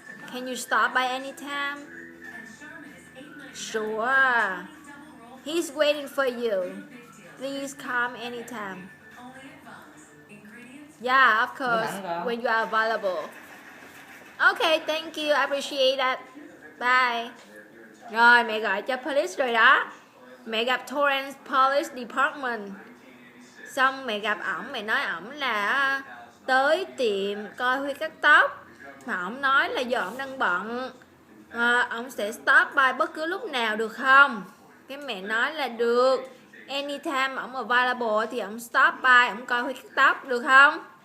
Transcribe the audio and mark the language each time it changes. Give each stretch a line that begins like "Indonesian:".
English: Can you stop by anytime? Sure. He's waiting for you. Please come anytime. Yeah, of course. When you are available. Okay, thank you. I appreciate that. Bye.
Vietnamese: Rồi, mẹ gọi cho police rồi đó. Mẹ gặp Torrance Police Department. Xong mẹ gặp ổng, mẹ nói ổng là tới tiệm coi Huy cắt tóc. Mà ổng nói là giờ ổng đang bận, ổng sẽ stop by bất cứ lúc nào được không? Cái mẹ nói là được. Anytime ổng available thì ổng stop by, ổng coi Huy cắt tóc được không?